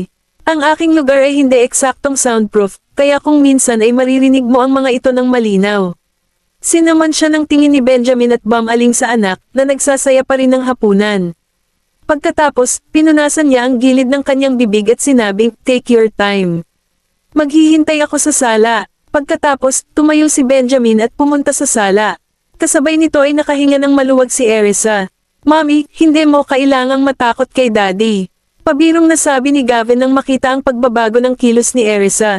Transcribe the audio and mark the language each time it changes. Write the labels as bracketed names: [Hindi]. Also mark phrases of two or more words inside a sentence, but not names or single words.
[Filipino] Ang aking lugar ay hindi eksaktong soundproof, kaya kung minsan ay maririnig mo ang mga ito ng malinaw. Sinaman siya ng tingin ni Benjamin at bumaling sa anak na nagsasaya pa rin ng hapunan. Pagkatapos, pinunasan niya ang gilid ng kanyang bibig at sinabing, [English] take your time. [Filipino] Maghihintay ako sa sala. Pagkatapos, tumayo si Benjamin at pumunta sa sala. Kasabay nito ay nakahinga ng maluwag si Erisa. Mommy, hindi mo kailangang matakot kay Daddy. Pabirong nasabi ni Gavin nang makita ang pagbabago ng kilos ni Erisa.